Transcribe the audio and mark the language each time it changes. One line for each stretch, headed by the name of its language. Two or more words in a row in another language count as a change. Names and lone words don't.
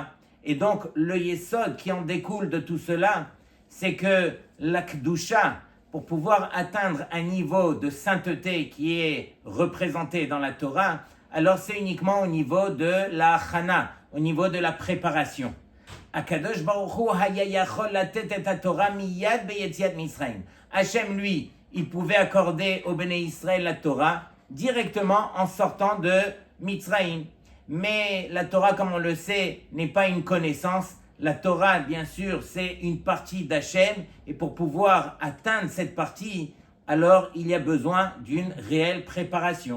French: Et donc, le Yesod qui en découle de tout cela, c'est que la Kedusha, pour pouvoir atteindre un niveau de sainteté qui est représenté dans la Torah, alors c'est uniquement au niveau de la Hachana, au niveau de la préparation.
Hebrew: הקדוש ברוך הוא היה יכול לתת את התורה מיד ביציאת מצרים.
French: Hachem, lui, il pouvait accorder au Béné Israël la Torah directement en sortant de Mitzraïm. Mais la Torah, comme on le sait, n'est pas une connaissance. La Torah, bien sûr, c'est une partie d'Hachem. Et pour pouvoir atteindre cette partie, alors il y a besoin d'une réelle préparation.